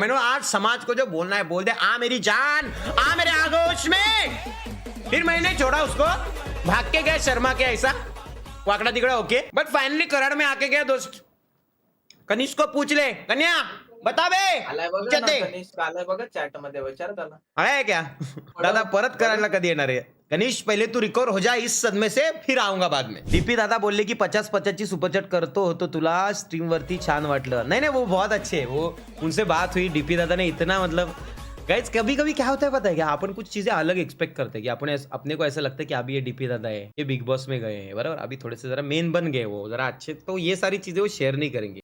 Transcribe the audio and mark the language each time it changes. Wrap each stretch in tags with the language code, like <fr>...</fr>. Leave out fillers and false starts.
<hi>मैंने आज समाज को जो बोलना है बोल दे, आ मेरी जान, आ मेरे आगोश में। फिर मैंने छोड़ा उसको, भाग के गया शर्मा के ऐसा वाकड़ा तिकड़ा होके। बट फाइनली कराड़ में आके गया दोस्त। कनिष्क को पूछ ले, कन्या बता बे</hi> <mr>चॅट मध्ये विचार त्याला आहे क्या दादा परत करायला कधी येणार आहे?</mr> <hi>कनिष्क पहले तू रिकवर हो जा इस सदमे से, फिर आऊंगा बाद में।</hi> <mr>डीपी दादा बोलले की 50-50 ची सुपरचॅट करतो तो तुला स्ट्रीम वरती छान वाटलं।</mr> <hi>नहीं वो बहुत अच्छे है, वो उनसे बात हुई, डीपी दादा ने इतना मतलब गाइस कभी कभी क्या होता है पता है क्या, अपन कुछ चीजें अलग एक्सपेक्ट करते हैं कि अपने को ऐसा लगता है कि अभी ये डीपी दादा है, ये बिग बॉस में गए हैं बराबर, अभी थोड़े से जरा मेन बन गए वो जरा अच्छे, तो ये सारी चीजें वो शेयर नहीं करेंगे।</hi>